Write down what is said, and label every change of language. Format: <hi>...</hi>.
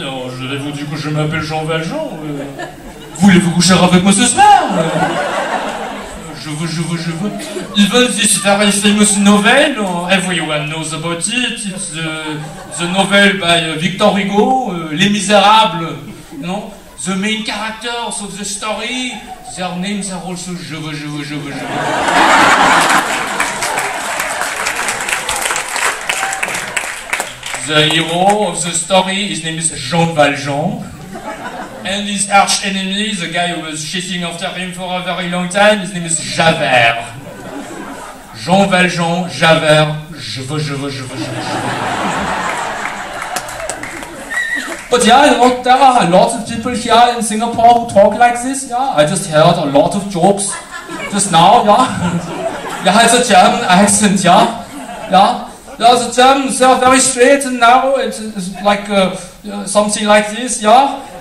<fr>Je vais vous dire que je m'appelle Jean Valjean. Voulez-vous coucher avec moi ce soir? Je veux.</fr> <en>Even this very famous novel, everyone knows about it. It's the novel by Victor Hugo, Les Misérables. You know? The main characters of the story, their names are also</en> <fr>je veux.</fr> <en>The hero of the story, his name is Jean Valjean. And his arch enemy, the guy who was chasing after him for a very long time, his name is Javert. Jean Valjean, Javert,</en> <fr>je veux.</fr> <en>But yeah, you know, there are a lot of people here in Singapore who talk like this, yeah. I just heard a lot of jokes just now, yeah. Yeah, it's a German accent, yeah. Yeah. Yeah, the Germans, they are very straight and narrow, it's like something like this, yeah.</en>